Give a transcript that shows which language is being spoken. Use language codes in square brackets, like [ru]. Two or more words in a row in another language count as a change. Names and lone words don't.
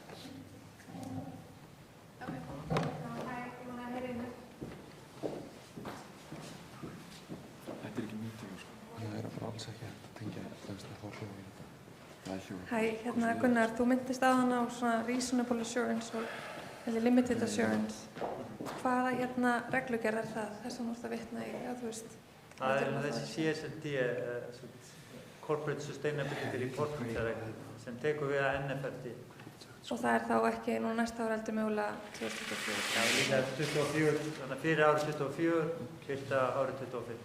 [is] Þetta er ekki mítið, sko. Það er bara alls ekki að tengja það hljóðið. Hæ, Gunnar, þú myndist áðan á svona [en] reasonable assurance [is] og [en] limited assurance. [is] Hvaða reglugerð er það? Þess að þú ert að vitna í, þú veist? Það er þessi CSRD, Corporate Sustainability Reporting Directive, sem tekur við að NFRD. Og það er þá ekki nú næsta ára heldur mögulega 2024? Já, líka 2024, þannig að fyrir árið 2024, fyrsta árið 2025.